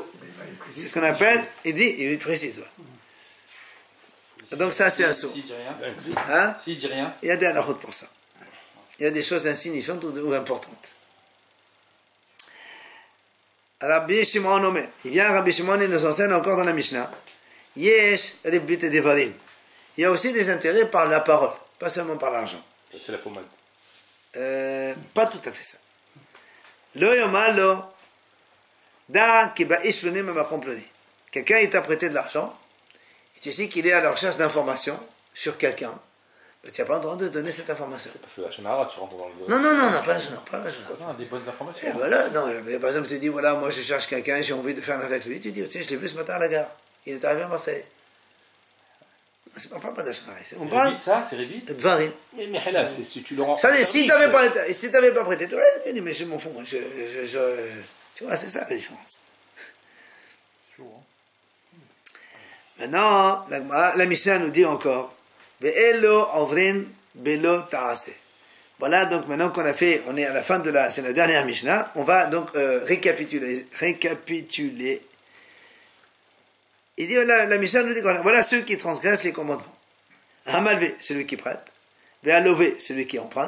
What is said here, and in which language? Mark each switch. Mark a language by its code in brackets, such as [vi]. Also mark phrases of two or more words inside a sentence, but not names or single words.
[fr] C'est ce qu'on appelle, il précise. Donc ça, c'est un saut. S'il dit rien, Hein? s'il dit rien, Il y a des halakhot pour ça. Il y a des choses insignifiantes ou importantes. [he] רבי שמעון אומר. [fr] Il vient, Rabbi Shimon, il nous enseigne encore dans la Mishnah. [he] יש רבית דברים. [fr] Il y a aussi des intérêts par la parole, pas seulement par l'argent. C'est la pommade. Pas tout à fait ça. [he] לא יאמר לו דע כי בא איש פלוני ממקום פלוני. [fr] Quelqu'un il t'a prêté de l'argent et tu sais qu'il est à la recherche d'informations sur quelqu'un. Mais tu n'as pas le droit de donner cette information. Parce que la Shonara, tu rentres dans le. Non, pas la Shonara, pas la Shonara. non, des bonnes informations. Et voilà, non, par exemple, tu dis, voilà, moi je cherche quelqu'un, j'ai envie de faire avec lui, tu dis, tu sais, je l'ai vu ce matin à la gare, il est arrivé à Marseille. On ne parle pas de la Shonara, on C'est parle Rébit, ça, c'est Rébit. de Varim. Mais là, c'est si tu le rends. Ça veut dire, si tu n'avais pas prêté, tu aurais dit, mais je m'en fous, moi, tu vois, c'est ça la différence. Chaud, hein. Maintenant, la Mishnah nous dit encore, [he] ואלו עוברין בלא תעשה. [fr] Voilà, donc maintenant qu'on a fait, on est à la fin de c'est la dernière Mishnah, on va donc récapituler. Il dit, la Mishnah nous dit, voilà ceux qui transgressent les commandements. Hamalvé, celui qui prête. Ve'alové, celui qui emprunte.